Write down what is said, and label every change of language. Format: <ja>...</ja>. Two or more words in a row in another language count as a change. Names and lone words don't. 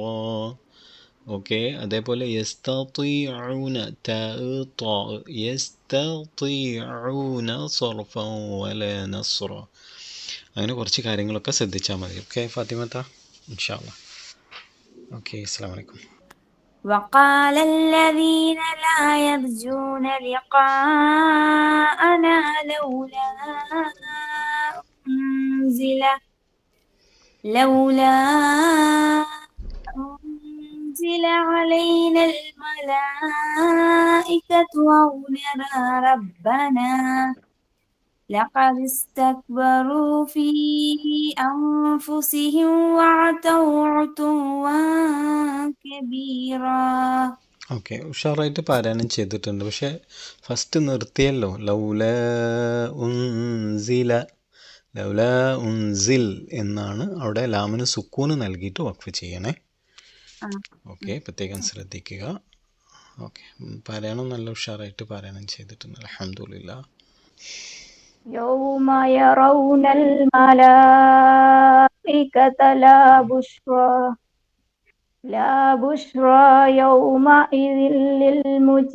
<ml>ഓക്കെ, അതേപോലെ</ml> <ar>يستطيعون يستطيعون صرفا ولا نصرا.</ar> <ml>അങ്ങനെ കുറച്ച് കാര്യങ്ങളൊക്കെ ശ്രദ്ധിച്ചാൽ മതി. ഓക്കെ ഫാത്തിമത്ത,</ml> <ar>إن شاء الله.</ar> <ml>ഓക്കെ,</ml> <ar>السلام عليكم. وقال الذين لا يرجون لقاءنا لولا أنزل علينا الملائكة أو نرى ربنا لقد استكبروا في أنفسهم وعتوا عتوا كبيرا.</ar> <ml>ഓക്കെ, ഉഷാറായിട്ട് പാരായണം ചെയ്തിട്ടുണ്ട്. പക്ഷെ ഫസ്റ്റ് നിർത്തിയല്ലോ,</ml> <ar>لولا أنزل</ar> <ml>എന്നാണ്. അവിടെ ലാമിന് സുക്കൂന് നൽകിയിട്ട് വഖഫ് ചെയ്യണേ. ഓക്കെ, പ്രത്യേകം ശ്രദ്ധിക്കുക. ഓക്കെ, പാരായണം നല്ല ഉഷാറായിട്ട് പാരായണം ചെയ്തിട്ടുണ്ട്, അൽഹംദുലില്ലാ.</ml> <ar>يوم يرون الملائكة لا بشرى يومئذ للمجرمين ويقولون حجرا.</ar> <ml>ഓക്കെ, ഉഷാറായിട്ട് പാരായണം ചെയ്തിട്ടുണ്ട്, അൽഹംദുലില്ലാ.</ml> <ar>يوم يرون الملائكة لا بشرى يومئذ للمجرمين ويقولون حجرا.</ar>